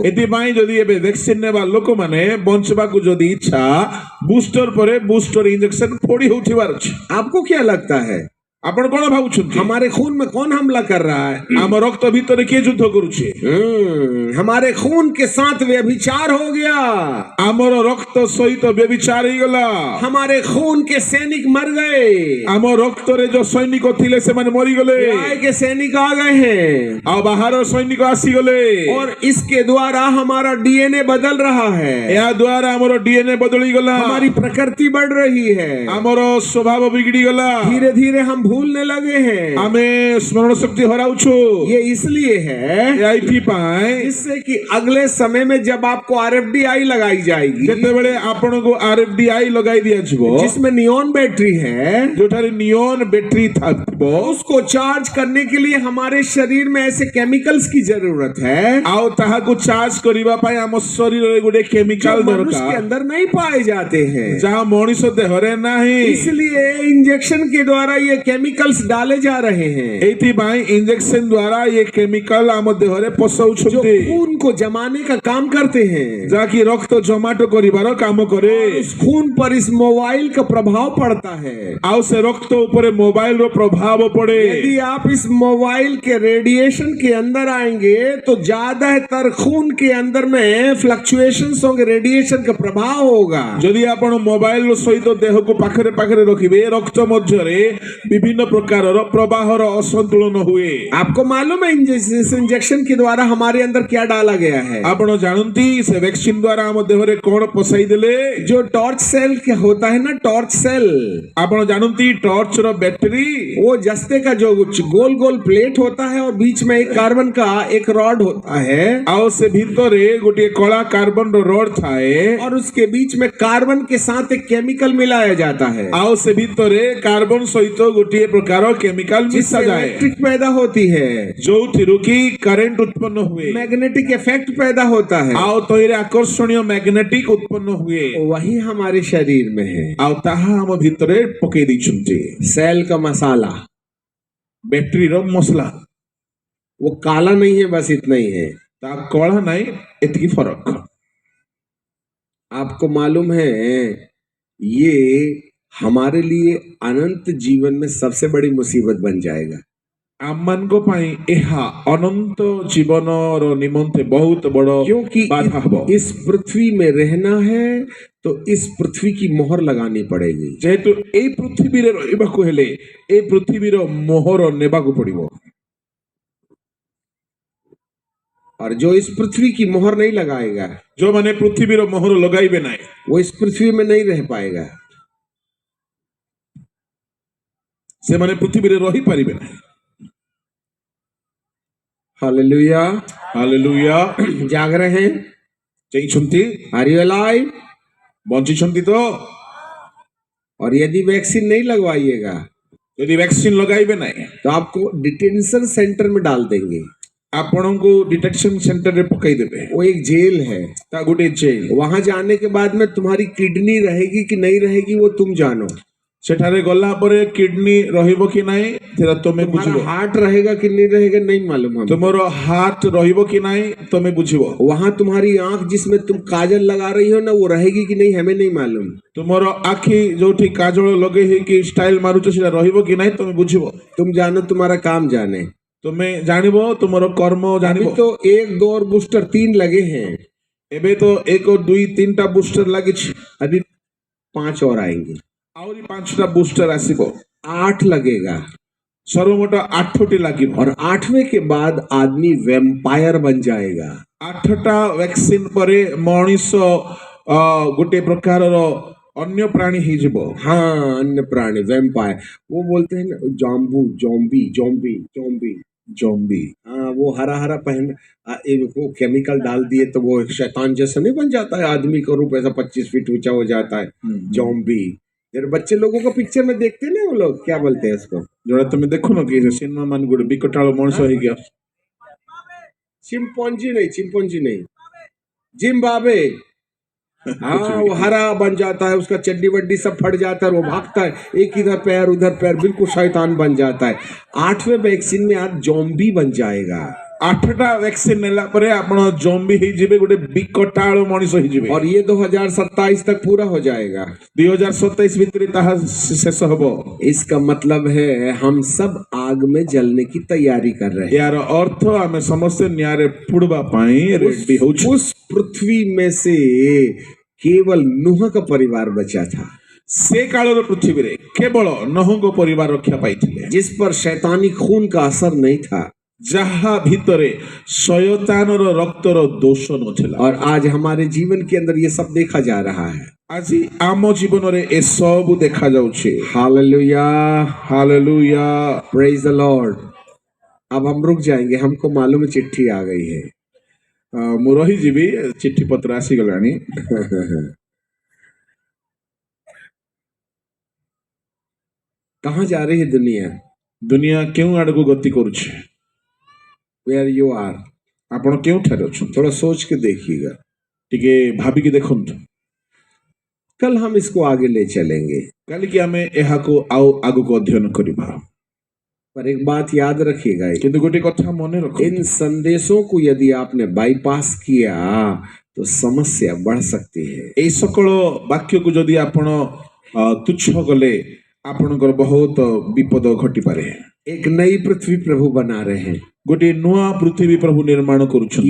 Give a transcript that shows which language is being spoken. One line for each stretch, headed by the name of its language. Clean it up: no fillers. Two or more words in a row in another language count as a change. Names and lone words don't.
Odia: ଏଥିପାଇଁ ଯଦି ଏବେ ଭ୍ୟାକ୍ସିନ ନେବା ଲୋକମାନେ ବଞ୍ଚିବାକୁ ଯଦି ଇଚ୍ଛା, ବୁଷ୍ଟର ପରେ ବୁଷ୍ଟର ଇଞ୍ଜେକ୍ସନ ଫୋଡି ହେଉଥିବାର ଅଛି।
Hindi: आपको क्या लगता है
Odia: ଆପଣ କଣ ଭାବୁଛନ୍ତି?
Hindi: हमारे खून में कौन हमला कर रहा है?
Odia: ଆମ ରକ୍ତ ଭିତରେ କିଏ ଯୁଦ୍ଧ କରୁଛି?
Hindi: हमारे खून के साथ व्यभिचार हो गया,
Odia: ଆମର ରକ୍ତ ସହିତ ବ୍ୟଭିଚାର ହେଇଗଲା।
Hindi: हमारे खून के सैनिक मर गए,
Odia: ଆମ ରକ୍ତରେ ଯୋଉ ସୈନିକ ଥିଲେ ସେମାନେ ମରିଗଲେ,
Hindi: न्याय के सैनिक आ गए हैं,
Odia: ଆଉ ବାହାର ସୈନିକ ଆସିଗଲେ।
Hindi: और इसके द्वारा हमारा डीएनए बदल रहा है,
Odia: ଏହା ଦ୍ୱାରା ଆମର ଡିଏନଏ ବଦଳିଗଲା,
Hindi: हमारी प्रकृति बढ़ रही है,
Odia: ଆମର ସ୍ୱଭାବ ବିଗିଡି ଗଲା,
Hindi: धीरे धीरे हम भूलने लगे हैं।
Odia: ଆମେ ସ୍ମରଣ ଶକ୍ତି ହରାଉଛୁ।
Hindi: ये इसलिए है
Odia: ଏଇଥିପାଇଁ
Hindi: इससे कि अगले समय में जब आपको आरएफडीआई लगाई जाएगी,
Odia: ଯେତେବେଳେ ଆପଣଙ୍କୁ RFDI ଲଗାଇ ଦିଆଯିବ,
Hindi: जिसमें नियॉन बैटरी है,
Odia: ଯୋଉଠାରେ ନିଅନ ବ୍ୟାଟେରୀ ଥିବ,
Hindi: उसको चार्ज करने के लिए हमारे शरीर में ऐसे केमिकल्स की जरूरत है
Odia: ଆଉ ତାହାକୁ ଚାର୍ଜ କରିବା ପାଇଁ ଆମ ଶରୀରରେ ଗୋଟେ
Hindi: जो
Odia: କେମିକାଲ
Hindi: मनुष्य के
Odia: ଦରକାର,
Hindi: अंदर नहीं पाए जाते हैं।
Odia: ଯାହା ମଣିଷ ଦେହରେ ନାହିଁ।
Hindi: इसलिए इंजेक्शन के द्वारा ये केमिकल्स डाले जा रहे हैं,
Odia: ଏଇଥିପାଇଁ ଇଞ୍ଜେକ୍ସନ ଦ୍ୱାରା ଏ କେମିକାଲ ଆମ ଦେହରେ
Hindi: जो
Odia: ପଶଉଛନ୍ତି,
Hindi: खून को जमाने का काम करते हैं।
Odia: ଯାହାକି ରକ୍ତ ଜମାଟ କରିବାର କାମ କରେ।
Hindi: उस खून पर इस मोबाइल का प्रभाव पड़ता है।
Odia: ଆଉ ସେ ରକ୍ତ ଉପରେ ମୋବାଇଲର ପ୍ରଭାବ ପଡେ।
Hindi: यदि आप इस मोबाइल के रेडिएशन के अंदर आएंगे तो ज्यादातर खून के अंदर में फ्लक्चुएशंस होंगे, रेडिएशन का प्रभाव होगा।
Odia: ଯଦି ଆପଣ ମୋବାଇଲ ସହିତ ଦେହକୁ ପାଖରେ ପାଖରେ ରଖିବେ, ରକ୍ତ ମଧ୍ୟରେ ବିଭିନ୍ନ ପ୍ରକାରର ପ୍ରବାହର ଅସନ୍ତୁଳନ ହୁଏ।
Hindi: आपको मालूम है इस इंजेक्शन के द्वारा हमारे अंदर क्या डाला गया है?
Odia: ଆପଣ ଜାଣନ୍ତି ସେ ଭ୍ୟାକ୍ସିନ ଦ୍ୱାରା ଆମ ଦେହରେ କଣ ପଶାଇ ଦେଲେ?
Hindi: जो टॉर्च सेल क्या होता है ना, टॉर्च सेल,
Odia: ଆପଣ ଜାଣନ୍ତି ଟର୍ଚ୍ଚର ବ୍ୟାଟେରୀ,
Hindi: वो जस्ते का जो गोल गोल प्लेट होता है और बीच में एक कार्बन का एक रॉड होता है,
Odia: ଆଉ ସେ ଭିତରେ ଗୋଟିଏ କଳା କାର୍ବନର ରଡ୍ ଥାଏ,
Hindi: और उसके बीच में कार्बन के साथ एक केमिकल मिलाया जाता है,
Odia: ଆଉ ସେ ଭିତରେ କାର୍ବନ ସହିତ ଗୋଟିଏ ପ୍ରକାର କେମିକାଲ
Hindi: जिससे
Odia: ମିଶାଯାଏ,
Hindi: इलेक्ट्रिक पैदा होती है,
Odia: ଯୋଉଥିରୁ କି କରେଣ୍ଟ ଉତ୍ପନ୍ନ ହୁଏ,
Hindi: मैग्नेटिक इफेक्ट पैदा होता है।
Odia: ଆଉ ତହିଁରେ ଆକର୍ଷଣୀୟ ମ୍ୟାଗ୍ନେଟିକ ଉତ୍ପନ୍ନ ହୁଏ,
Hindi: वही हमारे शरीर में है,
Odia: ଆଉ ତାହା ଆମ ଭିତରେ ପକେଇ ଦେଇଛନ୍ତି।
Hindi: सेल का मसाला।
Odia: ବ୍ୟାଟେରୀର ମସଲା,
Hindi: वो काला नहीं है, बस इतना ही है।
Odia: ତା କଳା ନାହିଁ, ଏତିକି ଫରକ।
Hindi: आपको मालूम है ये हमारे लिए अनंत जीवन में सबसे बड़ी मुसीबत बन जाएगा।
Odia: ଆମମାନଙ୍କ ପାଇଁ ଏହା ଅନନ୍ତ ଜୀବନର ନିମନ୍ତେ ବହୁତ ବଡ଼
Hindi: क्योंकि
Odia: ବାଧା ହେବ।
Hindi: इस पृथ्वी में रहना है तो इस पृथ्वी की मोहर लगानी पड़ेगी।
Odia: ଯେହେତୁ ଏଇ ପୃଥିବୀରେ ରହିବାକୁ ହେଲେ ଏଇ ପୃଥିବୀର ମୋହର ନେବାକୁ ପଡ଼ିବ।
Hindi: और जो इस पृथ्वी की मोहर नहीं लगाएगा
Odia: ଯୋଉମାନେ ପୃଥିବୀର ମୋହର ଲଗାଇବେ ନାହିଁ
Hindi: वो इस पृथ्वी में नहीं रह पाएगा।
Odia: ସେମାନେ ପୃଥିବୀରେ ରହିପାରିବେ ନାହିଁ।
Hindi: हालेलुया।
Odia: ହାଲେଲୁୟା।
Hindi: जाग रहे हैं?
Odia: ଚେଇଛନ୍ତି
English: Are you alive?
Odia: ବଞ୍ଚିଛନ୍ତି ତ?
Hindi: और यदि वैक्सीन नहीं लगवाइएगा
Odia: ଯଦି ଭ୍ୟାକ୍ସିନ ଲଗାଇବେ ନାହିଁ
Hindi: तो आपको डिटेंशन सेंटर में डाल देंगे।
Odia: ଆପଣଙ୍କୁ ଡିଟେକ୍ସନ ସେଣ୍ଟରରେ ପକାଇଦେବେ।
Hindi: वो एक जेल है।
Odia: ତା ଗୋଟେ ଜେଲ।
Hindi: वहां जाने के बाद में तुम्हारी किडनी रहेगी कि नहीं रहेगी वो तुम जानो।
Odia: ସେଠାରେ ଗଲା ପରେ କିଡନୀ ରହିବ କି ନାହିଁ ସେଟା ତମେ
Hindi: तुम्हारा
Odia: ବୁଝିବ।
Hindi: हार्ट रहेगा कि नहीं रहेगा नहीं मालूम हमको।
Odia: ତୁମର ହାର୍ଟ ରହିବ କି ନାହିଁ ତମେ ବୁଝିବ।
Hindi: वहां तुम्हारी आंख जिसमें तुम काजल लगा रही हो ना वो रहेगी कि नहीं हमें नहीं मालूम।
Odia: ତୁମର ଆଖି ଯୋଉଠି କାଜଳ ଲଗେଇ ହେଇକି ଷ୍ଟାଇଲ ମାରୁଛ ସେଟା ରହିବ କି ନାହିଁ ତମେ ବୁଝିବ।
Hindi: तुम जानो तुम्हारा काम जाने।
Odia: ତୁମେ ଜାଣିବ ତୁମର କର୍ମ
Hindi: अभी
Odia: ଜାଣିବ।
Hindi: तो 1 2 और बूस्टर 3 लगे हैं।
Odia: ଏବେ ତ 1 2 3ଟା ବୁଷ୍ଟର ଲାଗିଛି।
Hindi: अभी 5 और आएंगे।
Odia: ଆହୁରି 5ଟା ବୁଷ୍ଟର ଆସିବ।
Hindi: 8 लगेगा।
Odia: ସର୍ବମୋଟ 8ଟି ଲାଗିବ।
Hindi: और 8वें के बाद आदमी वैम्पायर बन जाएगा।
Odia: 8ଟା ଭ୍ୟାକ୍ସିନ ପରେ ମଣିଷ ଗୋଟେ ପ୍ରକାରର ଅନ୍ୟ ପ୍ରାଣୀ ହେଇଯିବ।
Hindi: हाँ अन्य प्राणी वैम्पायर। वो बोलते हैं ना जॉम्बू जॉम्बी जॉम्बी जॉम्बी
Odia: ଜମ୍ବି।
Hindi: हाँ वो हरा हरा पहन वो केमिकल डाल दिए तो वो एक शैतान जैसा नहीं बन जाता है। आदमी का रूप ऐसा 25 फीट ऊंचा हो जाता है। जॉम्बी। जब बच्चे लोगों को पिक्चर में देखते हैं ना वो लोग क्या बोलते हैं उसको?
Odia: ଯୋଉଟା ତମେ ଦେଖୁନ କି ସିନେମା ମାନ ଗୋଟେ ବିକଟାଳ ମଣିଷ ହେଇକି
Hindi: चिंपॉन्जी नहीं जिम्बाब्वे। हाँ वो हरा बन जाता है उसका चड्डी वड्डी सब फट जाता है वो भागता है एक इधर पैर उधर पैर बिल्कुल शैतान बन जाता है। 8वें वैक्सीन में आज जॉम्बी बन जाएगा।
Odia: 8ଟା ଭ୍ୟାକ୍ସିନ ନେଲା ପରେ ଆପଣ ଜମ୍ବି ହେଇଯିବେ ଗୋଟେ ବିକଟାଳ ମଣିଷ ହେଇଯିବେ।
Hindi: और ये 2027 तक पूरा हो जाएगा।
Odia: 2027 ଭିତରେ ତାହା ଶେଷ ହେବ।
Hindi: इसका मतलब है हम सब आग में जलने की तैयारी कर रहे हैं। यार अर्थ
Odia: ଆମେ ସମସ୍ତେ ନ୍ୟାୟରେ ପୁଡବା ପାଇଁ ରେଡି ହଉଛୁ।
Hindi: उस पृथ्वी में से केवल नूह का परिवार बचा था
Odia: ସେ କାଳର ପୃଥିବୀରେ କେବଳ ନହଙ୍କ ପରିବାର ରକ୍ଷା ପାଇଥିଲେ।
Hindi: जिस पर शैतानी खून का असर नहीं था।
Odia: ଯାହା ଭିତରେ ଶୟତାନର ରକ୍ତର ଦୋଷ ନଥିଲା।
Hindi: और आज हमारे जीवन के अंदर ये सब देखा जा रहा है।
Odia: ଆଜି ଆମ ଜୀବନରେ ଏସବୁ ଦେଖାଯାଉଛି।
Hindi: हालेलुया
Odia: ହାଲେଲୁୟା।
English: Praise the Lord.
Hindi: अब हम रुक जाएंगे हमको मालूम है चिट्ठी आ गई है।
Odia: ମୁଁ ରହିଯିବି ଚିଠି ପତ୍ର ଆସିଗଲାଣି।
Hindi: कहाँ जा रही है दुनिया?
Odia: ଦୁନିଆ କେଉଁ ଆଡକୁ ଗତି କରୁଛି?
English: Where you are.
Odia: ଆପଣ କେଉଁଠାରେ ଅଛନ୍ତି?
Hindi: थोड़ा सोच के देखिएगा।
Odia: ଟିକେ ଭାବିକି ଦେଖନ୍ତୁ।
Hindi: कल हम इसको आगे ले चलेंगे।
Odia: କାଲିକି ଆମେ ଏହାକୁ ଆଉ ଆଗକୁ ଅଧ୍ୟୟନ କରିବା।
Hindi: पर एक बात याद रखिएगा
Odia: କିନ୍ତୁ ଗୋଟେ କଥା ମନେ ରଖନ୍ତୁ।
Hindi: इन संदेशों को यदि आपने बाईपास किया तो समस्या बढ़ सकती है।
Odia: ଏଇ ସକଳ ବାକ୍ୟକୁ ଯଦି ଆପଣ ତୁଚ୍ଛ କଲେ ଆପଣଙ୍କର ବହୁତ ବିପଦ ଘଟିପାରେ।
Hindi: एक नई पृथ्वी प्रभु बना रहे हैं।
Odia: ଗୋଟେ ନୂଆ ପୃଥିବୀ ପ୍ରଭୁ ନିର୍ମାଣ କରୁଛନ।